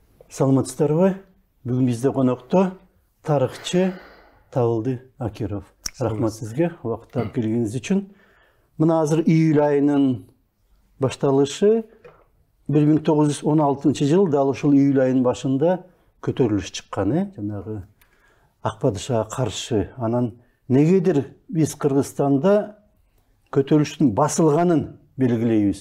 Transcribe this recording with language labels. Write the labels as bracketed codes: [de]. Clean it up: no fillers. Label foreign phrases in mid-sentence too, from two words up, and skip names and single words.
[ky] Саламатсыздарбы? [kk] Бүгін бізде қонақта тарихчы Табылды Акиров. Рахмат сізге уақыт тауып келгеніңіз үшін. [ky] Мына азыр июль айының башталышы 1916 жыл, дал ушул июль айының башында көтөрүлүш чыккан, жанагы ак падышага каршы. Анан негедир биз Кыргызстанда көтөрүлүштүн басылганын белгилейбиз.